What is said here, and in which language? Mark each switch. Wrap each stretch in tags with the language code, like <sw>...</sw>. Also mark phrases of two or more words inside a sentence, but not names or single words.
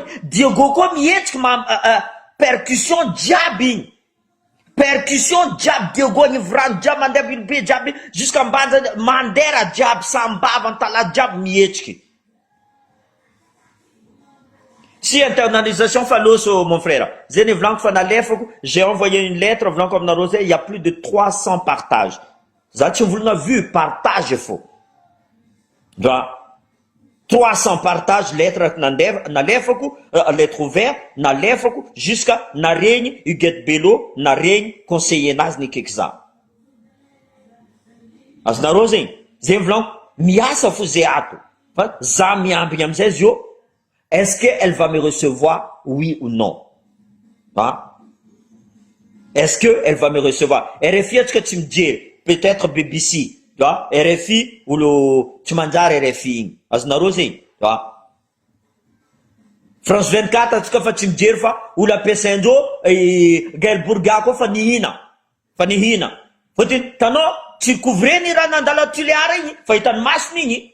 <mg>Diego koa mihetriky percussion jiaby igny. Percussion jiaby Diego igny vrano jiaby mandeha bilobe jiaby jusqu'à mbanja mandera jiaby sambava antala jiaby mihetriky. Si internalisation faloso</mg> <fr>mon frère.</fr> <mg>Zay ny volaniko fa nalefako,</mg> <fr>j'ai envoyé une lettre</fr> <mg>volaniko aminareo zay,</mg> <fr>il y a plus de 300 partages.</fr> <mg>Za tsy volagna vu partage fô. 300 partages, lettre nalefako,</mg> <fr>lettre ouverte,</fr> <mg>nalefako, jusqu'à naregny Huguette Bello, naregny conseiller nazy nikaiky za. Azonareo zegny, zay volaniko, miasa fo zay ato. Fa za miambigny amizay zio,</mg> <fr>est-ce qu'elle va me recevoir, oui ou non? Est-ce qu'elle va me recevoir?</fr> <mg>RFI atsika tsy mijery,</mg> <fr>peut-être BBC. RFI ou le Tchimanjar RFI.</fr> <mg>Azonareo zegny. France 24 atsika fa tsy mijery fa olo ampiasaindreo Gaël Bourga koa fa nihina. Fotony tanao tsy couvreny raha nandalo Tuléar igny, fa hitany masony igny.</mg>